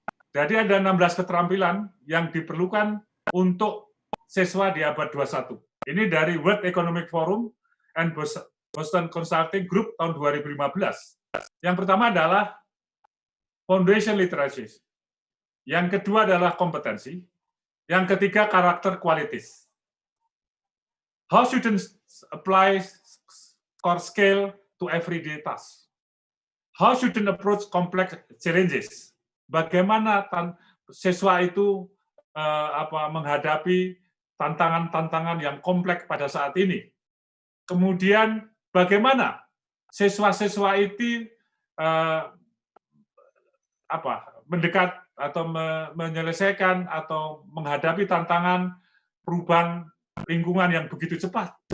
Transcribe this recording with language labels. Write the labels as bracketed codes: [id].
[id] Jadi ada 16 keterampilan yang diperlukan untuk siswa di abad 21. Ini dari World Economic Forum and Boston Consulting Group tahun 2015. Yang pertama adalah foundation literacy. Yang kedua adalah kompetensi. Yang ketiga karakter qualities. [en] How students apply core skill to everyday tasks? How students approach complex challenges? [id] Bagaimana siswa itu menghadapi tantangan-tantangan yang kompleks pada saat ini? Kemudian bagaimana siswa-siswa itu mendekat atau menyelesaikan atau menghadapi tantangan perubahan lingkungan yang begitu cepat.